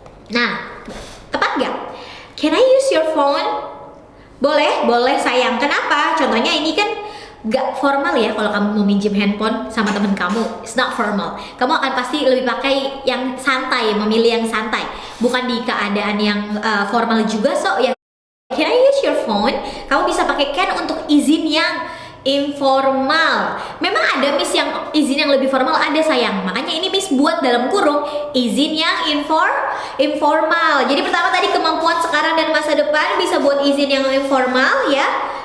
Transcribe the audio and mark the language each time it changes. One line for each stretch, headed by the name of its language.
Indonesian: Nah, tepat gak?
English: Can I use your phone?
Indonesian: Boleh, boleh sayang. Kenapa? Contohnya ini kan gak formal ya. Kalau kamu mau minjem handphone sama temen kamu,
English: it's not formal.
Indonesian: Kamu akan pasti lebih pakai yang santai, memilih yang santai, bukan di keadaan yang formal juga.
English: So ya, can I use your phone?
Indonesian: Kamu bisa pakai can untuk izin yang informal. Memang ada Miss yang izin yang lebih formal, ada sayang. Makanya ini Miss buat dalam kurung izin yang informal. Jadi pertama tadi kemampuan sekarang dan masa depan bisa buat izin yang informal ya.